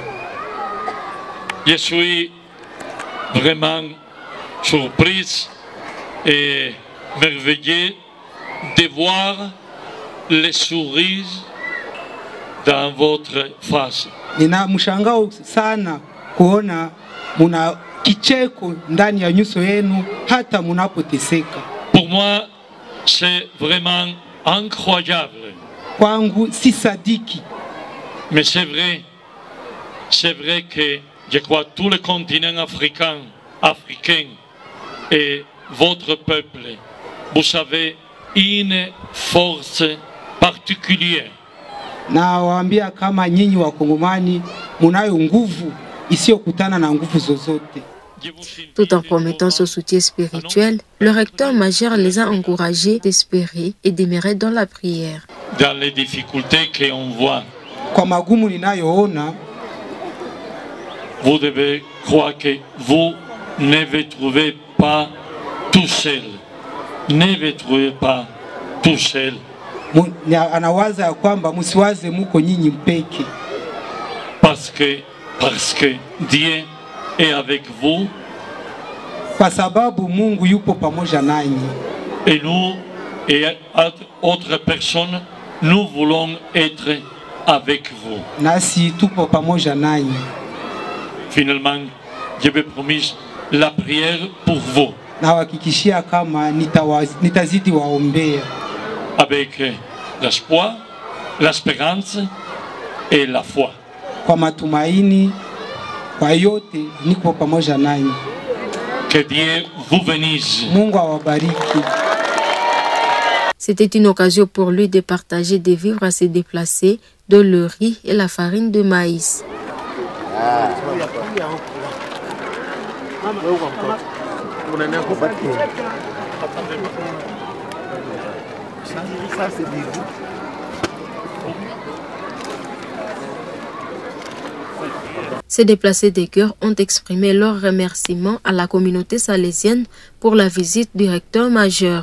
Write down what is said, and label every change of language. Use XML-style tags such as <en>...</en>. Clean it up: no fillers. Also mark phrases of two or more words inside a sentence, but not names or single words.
<fr>Je suis vraiment surprise et merveilleux de voir les sourires dans votre face.</fr> <sw>Nina mshangao sana kuona muna kicheko ndani ya nyuso yenu hata munapoteseka.</sw> <fr>Pour moi, c'est vraiment incroyable.</fr> <sw>Kwangu si sadiki.</sw> <fr>Mais c'est vrai que je crois tout le continent africain et votre peuple, vous avez une force particulière.</fr> <sw>Na waambia kama nyinyi wakongomani munayo nguvu isiyokutana na nguvu zozote.</sw> <fr>Tout en promettant son soutien spirituel, le recteur majeur les a encouragés d'espérer et d'aimer dans la prière. Dans les difficultés qu'on voit,</fr> <sw>Kwa magumu ninayoona,</sw> <fr>vous devez croire que vous ne vous trouvez pas tout seul. Ne vous trouvez pas tout seul.</fr> <sw>anawaza ya kwamba msiwaze muko nyinyi mpeke.</sw> <fr>Parce que Dieu est avec vous.</fr> <sw>Kwa sababu Mungu yupo pamoja nanyi.</sw> <fr>Et nous et autres personnes, nous voulons être avec vous.</fr> <sw>Nasi tupo pamoja nanyi.</sw> <fr>Finalement, je vous promis la prière pour vous.</fr> <sw>Nawahakikishia kama nitazidi waombea.</sw> <fr>Avec l'espoir, l'espérance et la foi.</fr> <sw>Kwa matumaini, kwa yote niko pamoja nanyi.</sw> <fr>Que Dieu vous bénisse.</fr> <sw>Mungu awabariki.</sw> <fr>C'était une occasion pour lui de partager des vivres à ses déplacés, de le riz et la farine de maïs. Ces déplacés des cœurs ont exprimé leur remerciement à la communauté salésienne pour la visite du recteur majeur.</fr>